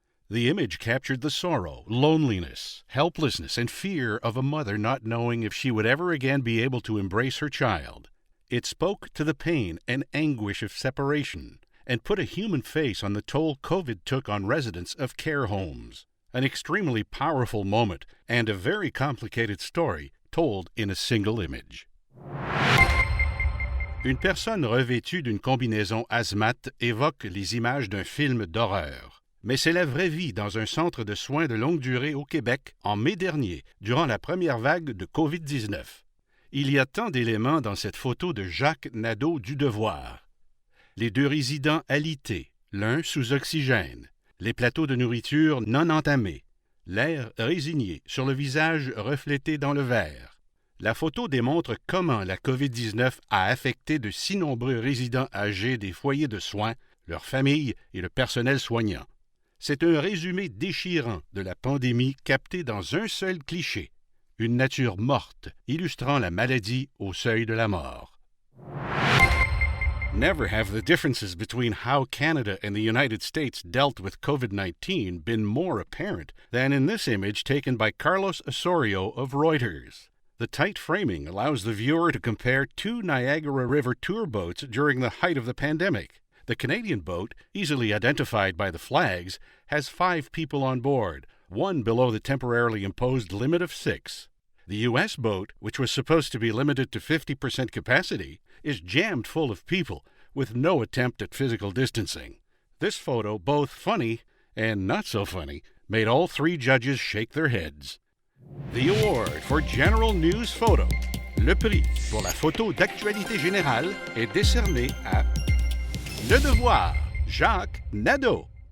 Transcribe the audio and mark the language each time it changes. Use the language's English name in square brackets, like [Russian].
[English] The image captured the sorrow, loneliness, helplessness, and fear of a mother not knowing if she would ever again be able to embrace her child. It spoke to the pain and anguish of separation, and put a human face on the toll COVID took on residents of care homes. An extremely powerful moment and a very complicated story told in a single image. [French] Une personne revêtue d'une combinaison hazmat évoque les images d'un film d'horreur. Mais c'est la vraie vie dans un centre de soins de longue durée au Québec en mai dernier, durant la première vague de COVID-19. Il y a tant d'éléments dans cette photo de Jacques Nadeau du Devoir. Les deux résidents alités, l'un sous oxygène, les plateaux de nourriture non entamés, l'air résigné sur le visage reflété dans le verre. La photo démontre comment la COVID-19 a affecté de si nombreux résidents âgés des foyers de soins, leurs familles et le personnel soignant. C'est un résumé déchirant de la pandémie capté dans un seul cliché, une nature morte illustrant la maladie au seuil de la mort. [English] Never have the differences between how Canada and the United States dealt with COVID-19 been more apparent than in this image taken by Carlos Osorio of Reuters. The tight framing allows the viewer to compare two Niagara River tour boats during the height of the pandemic. The Canadian boat, easily identified by the flags, has 5 people on board, 1 below the temporarily imposed limit of 6. The U.S. boat, which was supposed to be limited to 50% capacity, is jammed full of people, with no attempt at physical distancing. This photo, both funny and not so funny, made all 3 judges shake their heads. The award for General News Photo, [French] le prix pour la photo d'actualité générale, est décerné à Le Devoir, Jacques Nadeau.